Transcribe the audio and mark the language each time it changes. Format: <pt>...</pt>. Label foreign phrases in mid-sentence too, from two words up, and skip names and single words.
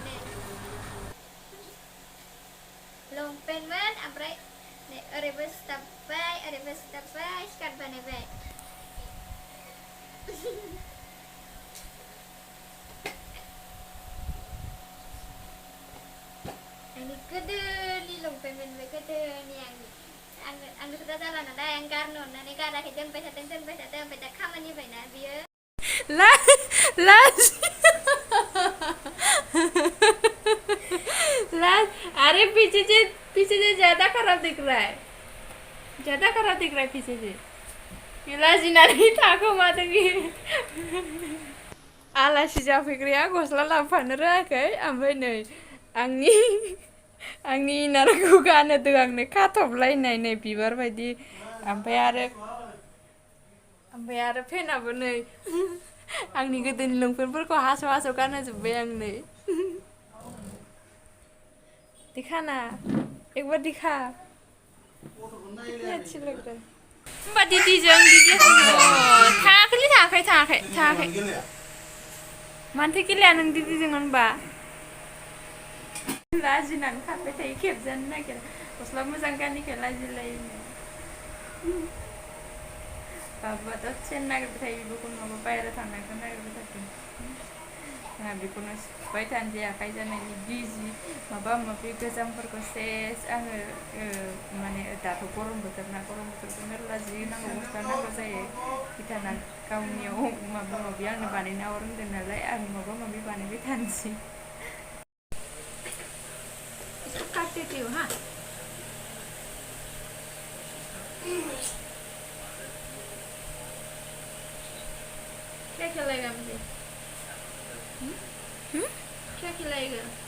<brx>लंपेन्टमोन ओमफ्राय ओरैबो सिथाबबाय स्कार्ट बानायबाय आंनि गोदोनि लंपेन्टमोन बे गोदोनि आंनोथ' दा जाला नालाय आं गारनो अननानै गाराखै दोनबाय थादों ओमफ्राय दा खामानि होबायना बियो</brx> <hi>अरे पीछे से ज्यादा खराब दिख रहा है पीछे से</hi> <brx>लाजिनानै थाखोमादों आलासि जाफैग्राया गस्ला लाबोफानो रोङाखै ओमफ्राय नै आंनि इनारखौ गानहोदों आंनो खाथबलायनाय नै बिबार बायदि ओमफ्राय आरो फेनाबो नै आंनि गोदोनि लंपेन्टफोरखौ हास' गानहोजोब्बाय आं नै</brx> <hi>दिखाना एक बार दिखा कितनी अच्छी लग रहा है</hi> <brx>होमबा दीदी थाङाखै मानोथो गेलेया नों दिदिजों होनबा लाजिनानै खारबाय थायो खेबजानो नागिरा गस्ला मोजां गानिखाय लाजिलायो बाबुआथ' सेन नागिरबाय थायो बेखौ नङाबा बाहेरायाव थांनायखौ नागिरबाय थागोन जोंहा बेखौनो सुबाय थानोसै आखाइ जानायनि बिजि माबा माबि गोजामफोरखौ सेस आङो माने दाथ' गरम बोथोरखौ मेरला जि नांगौ गस्ला नांगौ जायो बिथांना गावनियाव माबा माबि आंनो बानायना हरदों नालाय आं माबा माबि बानायबाय थानोसै</brx> <hi>काट देती हूँ हाँ क्या खिलाएगा मुझे क्या खिलाएगा</hi>